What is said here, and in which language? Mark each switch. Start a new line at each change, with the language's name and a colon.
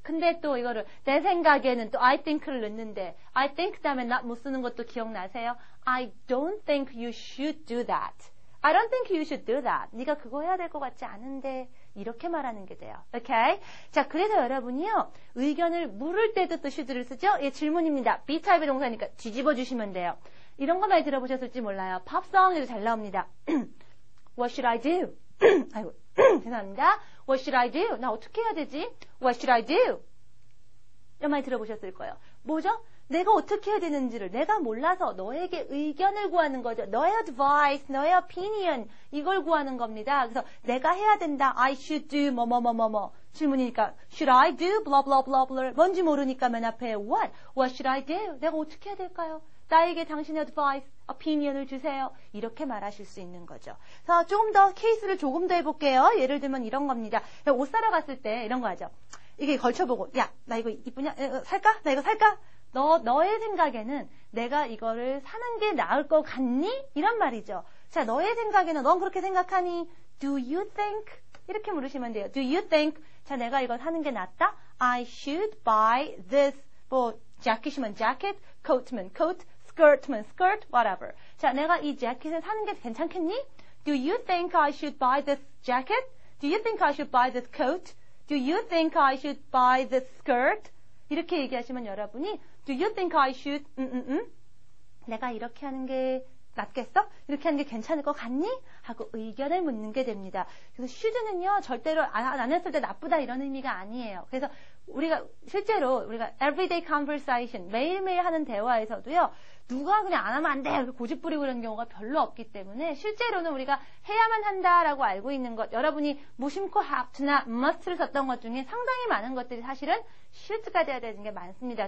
Korean: 근데 또 이거를 내 생각에는 또
English: I think
Korean: 를 넣는데 I think 다음에 not 못 쓰는 것도 기억나세요?
English: I don't think you should do that. I don't think you should do that.
Korean: 네가 그거 해야 될 것 같지 않은데 이렇게 말하는 게 돼요. 오케이? 자, 그래서 여러분이요. 의견을 물을 때도 또 should를 쓰죠? 질문입니다. B 타입의 동사니까 뒤집어 주시면 돼요. 이런 거 많이 들어보셨을지 몰라요. 팝송에도 잘 나옵니다.
English: What should I do?
Korean: 아이고, 죄송합니다.
English: What should I do?
Korean: 나 어떻게 해야 되지?
English: What should I do?
Korean: 이런 말 들어보셨을 거예요. 뭐죠? 내가 어떻게 해야 되는지를 내가 몰라서 너에게 의견을 구하는 거죠. 너의 advice, 너의 opinion 이걸 구하는 겁니다. 그래서 내가 해야 된다.
English: I should do
Korean: 뭐뭐뭐뭐뭐 질문이니까
English: should I do blah blah blah blah
Korean: 뭔지 모르니까 맨 앞에
English: what should I do?
Korean: 내가 어떻게 해야 될까요? 나에게 당신의 advice, opinion을 주세요. 이렇게 말하실 수 있는 거죠. 그래서 조금 더 케이스를 조금 더 해볼게요. 예를 들면 이런 겁니다. 옷 사러 갔을 때 이런 거 하죠. 이게 걸쳐보고 야, 나 이거 이쁘냐? 살까? 나 이거 살까? 너의 생각에는 내가 이거를 사는 게 나을 것 같니? 이런 말이죠. 자, 너의 생각에는 넌 그렇게 생각하니?
English: Do you think?
Korean: 이렇게 물으시면 돼요.
English: Do you think?
Korean: 자, 내가 이걸 사는 게 낫다?
English: I should buy this.
Korean: 뭐, 자켓이면 자켓, coat면 coat, skirt면 skirt, whatever. 자, 내가 이 자켓을 사는 게 괜찮겠니?
English: Do you think I should buy this jacket? Do you think I should buy this coat? Do you think I should buy this skirt?
Korean: 이렇게 얘기하시면 여러분이
English: Do you think I should?
Korean: 내가 이렇게 하는 게 낫겠어? 이렇게 하는 게 괜찮을 것 같니? 하고 의견을 묻는 게 됩니다. 그래서 should는요 절대로 안 했을 때 나쁘다 이런 의미가 아니에요. 그래서 실제로 우리가
English: everyday conversation
Korean: 매일매일 하는 대화에서도요 누가 그냥 안 하면 안 돼 이렇게 고집 부리고 그런 경우가 별로 없기 때문에 실제로는 우리가 해야만 한다라고 알고 있는 것 여러분이 무심코 have to나 must를 썼던 것 중에 상당히 많은 것들이 사실은 should가 돼야 되는 게 많습니다.